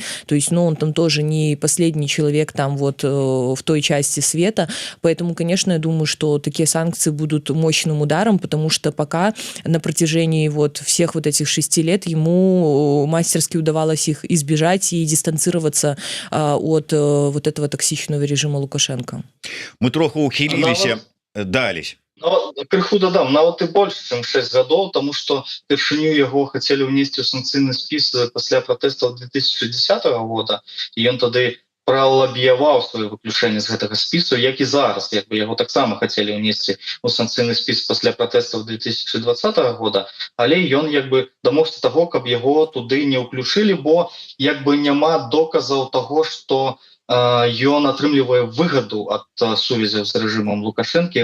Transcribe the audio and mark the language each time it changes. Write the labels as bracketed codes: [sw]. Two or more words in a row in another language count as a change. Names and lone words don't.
[ru] То есть, ну, он там тоже не последний человек там вот в той части света. Поэтому, конечно, я думаю, что такие санкции будут мощным ударом, потому что пока на протяжении вот всех вот этих 6 лет ему мастерски удавалось их избежать и дистанцироваться от вот этого токсичного режима Лукашенко. [be] Мы троху ухіліліся дались. Крыху дадам, нават і больш чым 6 гадоў, тому што першыню яго хацелі ўнесці ў санкцыйны спіс пасля пратэстаў 2010 года, і ён тады пралабіяваў сваё выключэнне з гэтага спісу, як і зараз, як бы яго таксама хацелі ўнесці ў санкцыйны спіс пасля пратэстаў 2020 года, але ён як бы дамогся таго, каб яго туды не ўключылі, бо як бы няма доказаў таго, што ён атрымлівае выгаду ад сувязяў з рэжымам Лукашэнкі.